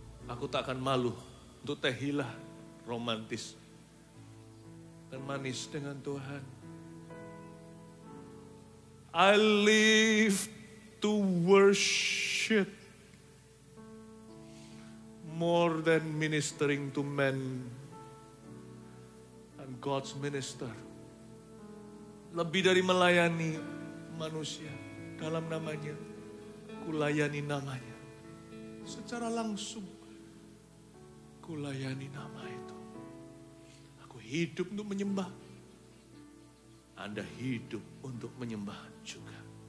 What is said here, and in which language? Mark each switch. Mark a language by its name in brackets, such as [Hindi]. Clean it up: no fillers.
[Indonesian] Aku tak akan malu untuk tehila romantis dan manis dengan Tuhan. [English] I live to worship more than ministering to men and God's minister. [Indonesian] Lebih dari melayani manusia dalam namanya, kulayani namanya. Secara langsung, kulayani nama itu. Aku hidup untuk menyembah. Anda hidup untuk menyembah juga.